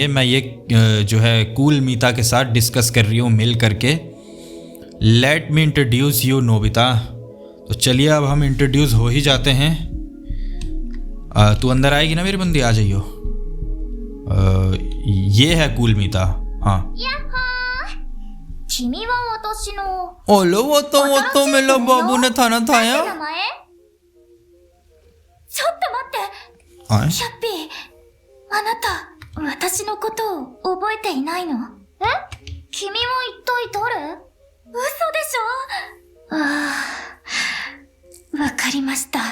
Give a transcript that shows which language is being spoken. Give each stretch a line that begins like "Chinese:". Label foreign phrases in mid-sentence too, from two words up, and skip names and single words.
Hindi: मैं ये जो है कूल मीता के साथ डिस्कस कर रही हूँ मिल करके।
English: Let me introduce you Nobita.
Hindi: तो चलिए अब हम इंट्रोड्यूस हो ही जाते हैं। तू अंदर आएगी ना मेरी बंदी? आ जाइयो। ये है कूल मीता। हाँ।
Japanese: 君は私の
Hindi: ओलो वो तो मेरा बाबू ने थाना थाया।
Japanese: 名前ちょっと待って
Hindi: आए?
Japanese: キャッピー、あなた、私のことを覚えていないの？え？君は一体誰？嘘でしょ？わかりました。